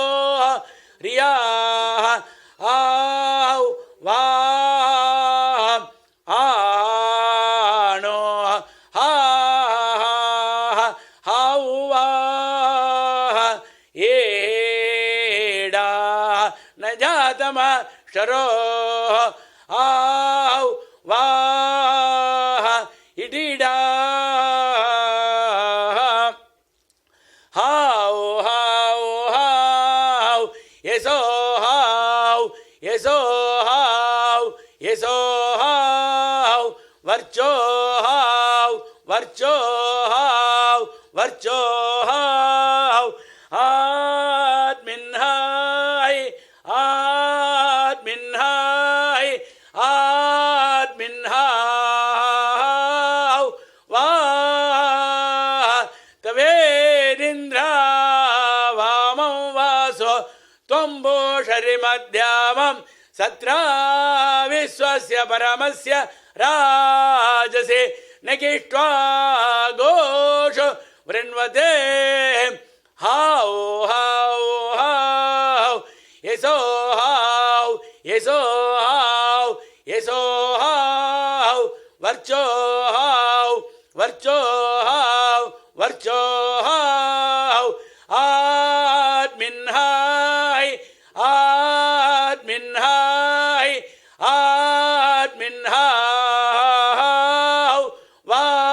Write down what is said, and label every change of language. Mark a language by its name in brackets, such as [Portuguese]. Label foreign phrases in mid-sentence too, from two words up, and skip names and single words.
[Sanskrit] रियाः आौ वा आणो हा हाउ वा येडा न जातम शरो आौ वा इडिडा हाउ हाउ हाउ येसो हाउ येसो हाउ येसो हाउ वर्चो हाउ वर्चो हाउ वर्चो हाउ आत्मिन्हाय आत्मिन्हाय आत्मिन्हाय वा तवेदिन्द्रा वामं वासो त्वम्बोषरिमध्यामं सत्रा विश्वस्य परमस्य राजसे न किष्ट्वा घोषो वृण्वते हाउ हाउ हाउ येसो हाउ येसो हाउ येसो हाउ वर्चो हाउ वर्चो हाउ वर्चो हाउ आत्मिन्हाय आत्मिन्हाय आत्मिन्हाय वा